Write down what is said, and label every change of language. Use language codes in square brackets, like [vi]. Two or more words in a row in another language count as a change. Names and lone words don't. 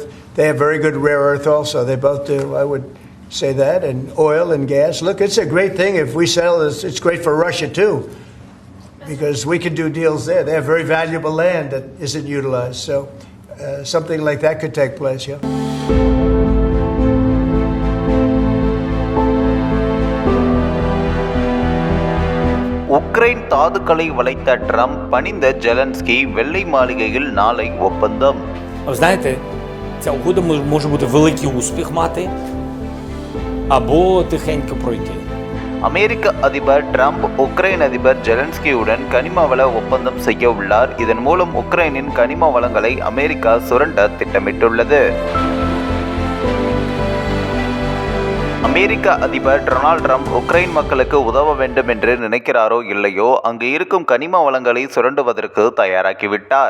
[en] They have very good rare earth also. They both do. I would say that. And oil and gas. Look, it's a great thing if we sell this. It's great for Russia too, because we can do deals there. They have very valuable land that isn't utilized. So something like that could take place, yeah. [ta] உக்ரைன் தாதுக்களை வளைத்த ட்ரம்ப் பணிந்த ஜெலன்ஸ்கி வெள்ளை மாளிகையில் நாளை ஒப்பந்தம். [uk] Знаєте, ця угода може бути великий успіх мати або тихенько пройти. [ta] அமெரிக்க அதிபர் ட்ரம்ப் உக்ரைன் அதிபர் ஜெலன்ஸ்கியுடன் கனிம வள ஒப்பந்தம் செய்ய உள்ளார். இதன் மூலம் உக்ரைனின் கனிம வளங்களை அமெரிக்கா சுரண்ட திட்டமிட்டுள்ளது. அமெரிக்க அதிபர் டொனால்ட் ட்ரம்ப் உக்ரைன் மக்களுக்கு உதவ வேண்டும் என்று நினைக்கிறாரோ இல்லையோ, அங்கு இருக்கும் கனிம வளங்களை சுரண்டுவதற்கு தயாராகிவிட்டார்.